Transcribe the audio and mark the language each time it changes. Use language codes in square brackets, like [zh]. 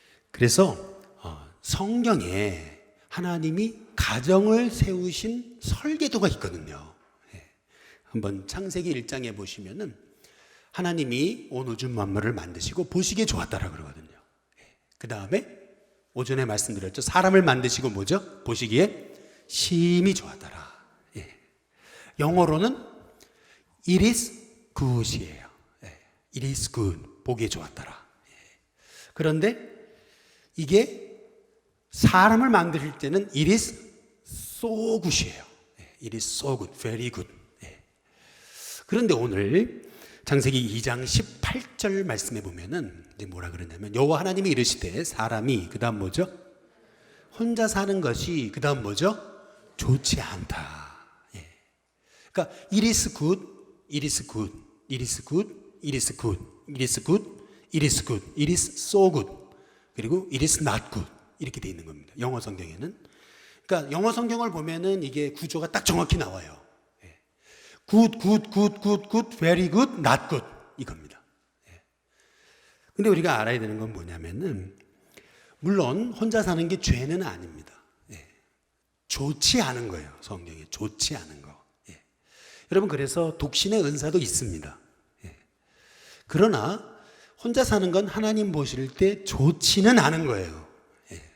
[ko] 그래서 성경에 하나님이 가정을 세우신 설계도가 있거든요. 예. 한번 창세기 1장에 보시면은 하나님이 온 우주 만물을 만드시고 보시기에 좋았다라 그러거든요. 예. 그 다음에 오전에 말씀드렸죠. 사람을 만드시고 뭐죠? 보시기에 심히 좋았더라. 예. 영어로는 [en] it is good [ko] 이에요. 예. [en] it is good. [ko] 보기에 좋았더라. 예. 그런데 이게 사람을 만들 때는 [en] it is so good [ko] 이에요. [en] 예. it is so good, very good. 예. [ko] 그런데 오늘 창세기 2장 18절 말씀에 보면은 이제 뭐라 그러냐면 여호와 하나님이 이르시되 사람이 그다음 뭐죠? 혼자 사는 것이 그다음 뭐죠? 좋지 않다. 예. [en] 그러니까 it is good, it is good, it is good, it is good, it is good, it is good, it is so good. 그리고 it is not good. [ko] 이렇게 돼 있는 겁니다. 영어 성경에는. 그러니까 영어 성경을 보면은 이게 구조가 딱 정확히 나와요. 예. [en] good, good, good, good, good, very good, not good. [ko] 이겁니다. 예. 근데 우리가 알아야 되는 건 뭐냐면은 물론 혼자 사는 게 죄는 아닙니다. 좋지 않은 거예요. 성경에 좋지 않은 거. 예. 여러분 그래서 독신의 은사도 있습니다. 예. 그러나 혼자 사는 건 하나님 보실 때 좋지는 않은 거예요. 예.